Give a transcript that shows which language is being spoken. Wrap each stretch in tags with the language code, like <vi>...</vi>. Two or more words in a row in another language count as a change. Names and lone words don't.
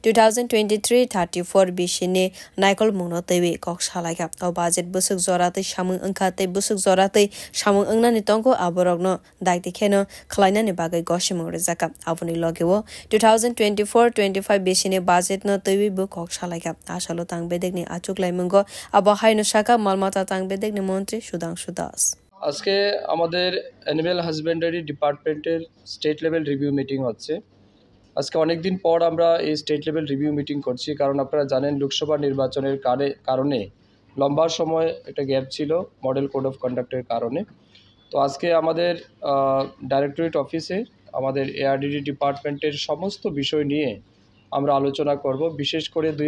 <trp>2023-34 Bishini Naikol Muno Tewi Kokshalaika or Budget Busuk Zorati Shamun Unkate Busuk Zorati Shamun Ungna Nitongo Aborogno Daiti Keno Klaina ni bagai goshimo rezaka avoni logewo 2024-25 beshine budget no tewi bu kokshalaika ashalo tangbedegni achuk laimungo abo haino shaka malmata tangbedegni মন্ত্রী সুধাংশু দাস</trp> <bn>আজকে আমাদের</bn> <en>animal husbandry department-er state level review meeting</en> <bn>হচ্ছে আজকে অনেক দিন পর আমরা এই</bn> <en>state level review meeting</en> <bn>করছি কারণ আপনারা জানেন লোকসভা নির্বাচনের কারণে লম্বা সময় একটা গ্যাপ ছিল</bn> <en>model code of conduct-er</en> <bn>কারণে তো আজকে আমাদের</bn> <en>directorate office-e</en> <bn>আমাদের</bn> <en>ARDD department-er</en> <bn>সমস্ত বিষয় নিয়ে আমরা আলোচনা করব বিশেষ করে</bn>